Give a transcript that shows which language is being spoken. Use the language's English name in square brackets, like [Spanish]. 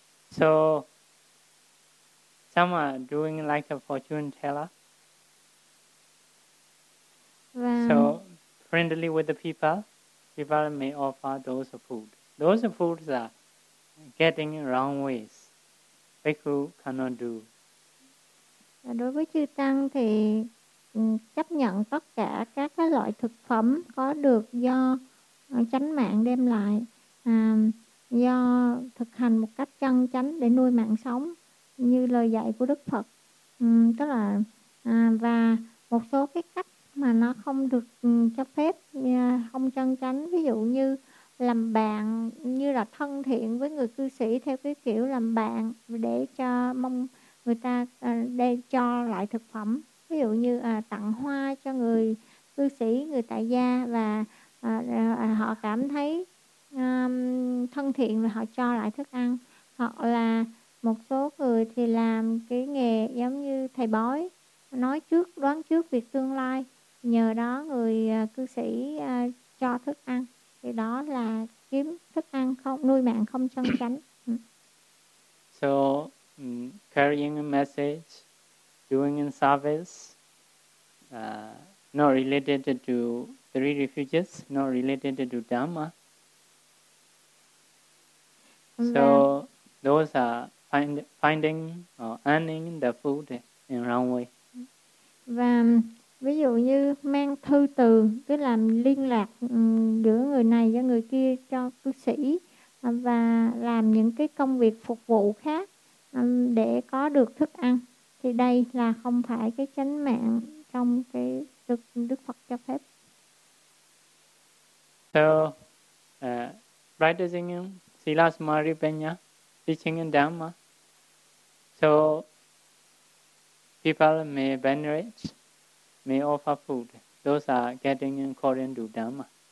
[English] So some are doing like a fortune teller. So friendly with the people may offer those food. Those foods are getting wrong ways. Bhikkhu cannot do. [Vietnamese] Đối với chư tăng thì chấp nhận tất cả các cái loại thực phẩm có được do chánh mạng đem lại, do thực hành một cách chân chánh để nuôi mạng sống như lời dạy của Đức Phật. Tức là và một số cái cách mà nó không được cho phép, không chân chánh, ví dụ như làm bạn, như là thân thiện với người cư sĩ theo cái kiểu làm bạn để cho mong người ta đem cho lại thực phẩm, ví dụ như tặng hoa cho người cư sĩ, người tại gia, và họ cảm thấy thân thiện và họ cho lại thức ăn. Hoặc là một số người thì làm cái nghề giống như thầy bói, nói trước, đoán trước việc tương lai, nhờ đó người cư sĩ cho thức ăn. Thì đó là kiếm thức ăn không nuôi mạng không chân chánh. [English] So carrying a message, doing a service not related to three refuges, not related to Dharma. So those are finding or earning the food in wrong way. [Vietnamese] Và ví dụ như mang thư từ, cứ làm liên lạc giữa người này với người kia cho cư sĩ, và làm những cái công việc phục vụ khác để có được thức ăn, thì đây là không phải cái chánh mạng trong cái được Đức Phật cho phép. [English] So practicing Sila Samadhi Panya, teaching in Dhamma, so people may venerate, may offer food. Those are getting according to Dhamma.